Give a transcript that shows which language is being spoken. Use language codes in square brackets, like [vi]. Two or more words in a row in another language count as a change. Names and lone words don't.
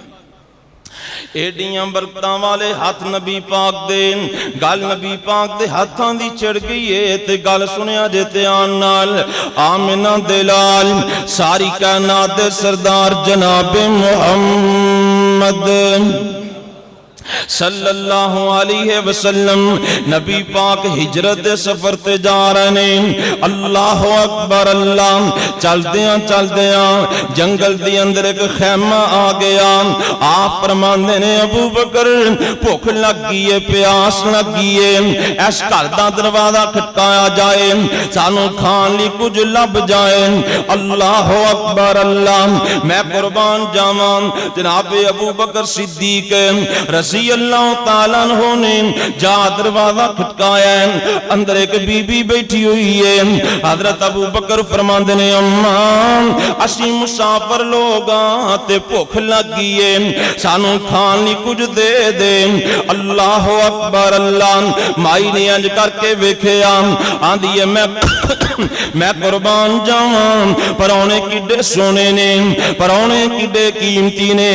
[pa] ਏਡੀਆਂ ਬਰਕਤਾਂ ਵਾਲੇ ਹੱਥ ਨਬੀ ਪਾਕ ਦੇ। ਗੱਲ ਨਬੀ ਪਾਕ ਦੇ ਹੱਥਾਂ ਦੀ ਚੜ੍ਹ ਗਈ ਹੈ ਤੇ ਗੱਲ ਸੁਣਿਆ ਜੇ ਧਿਆਨ ਨਾਲ। ਆਮਿਨਾ ਦੇ ਲਾਲ ਸਾਰੀ ਕਾਇਨਾਤ ਦੇ ਸਰਦਾਰ ਜਨਾਬ ਮੁਹੰਮਦ [ar] صلى الله عليه وسلم [pa] ਨਬੀ ਪਾਕ ਹਿਜਰਤ ਦੇ ਸਫ਼ਰ ਤੇ ਜਾ ਰਹੇ ਨੇ। [ar] الله أكبر الله. [pa] ਚਲਦਿਆਂ ਜੰਗਲ ਦੇ ਅੰਦਰ ਇਕ ਖ਼ੈਮਾ ਆ ਗਿਆ। ਆਪ ਫ਼ਰਮਾਂਦੇ ਨੇ ਅਬੂ ਬਕਰ ਭੁੱਖ ਲੱਗੀ ਹੈ, ਪਿਆਸ ਲੱਗੀ ਹੈ, ਇਸ ਘਰ ਦਾ ਦਰਵਾਜ਼ਾ ਖਟਕਾਇਆ ਜਾਏ, ਸਾਨੂੰ ਖਾਣ ਲਈ ਕੁਝ ਲੱਭ ਜਾਏ। [ar] الله أكبر الله. [pa] ਮੈਂ ਕੁਰਬਾਨ ਜਾਵਾਂ ਜਨਾਬ ਅਬੂ ਬਕਰ ਸਿੱਦੀਕ [ar] رضي الله تعالى عنه [pa] ਨੇ ਜਾ ਦਰਵਾਜ਼ਾ ਖਟਕਾਇਆ। ਅੰਦਰ ਇਕ ਬੀਬੀ ਬੈਠੀ ਹੋਈ ਹੈ। ਹਜ਼ਰਤ ਅਬੂ ਬਕਰ ਫ਼ਰਮਾਂਦੇ ਨੇ ਅੰਮਾ ਅਸੀਂ ਮੁਸਾਫ਼ਿਰ ਲੋਕ ਤੇ ਭੁੱਖ ਲੱਗੀ ਹੈ, ਸਾਨੂੰ ਖਾਣ ਲਈ ਕੁਝ ਦੇ ਦੇ। [ar] الله أكبر الله. [pa] ਮਾਈ ਨੇ ਇੰਜ ਕਰਕੇ ਵੇਖਿਆ, ਆਂਦੀ ਹੈ ਮੈਂ ਕੁਰਬਾਨ ਜਾਵਾਂ, ਪ੍ਰਾਹੁਣੇ ਕਿੱਡੇ ਸੋਹਣੇ ਨੇ, ਪ੍ਰਾਹੁਣੇ ਕਿੱਡੇ ਕੀਮਤੀ ਨੇ।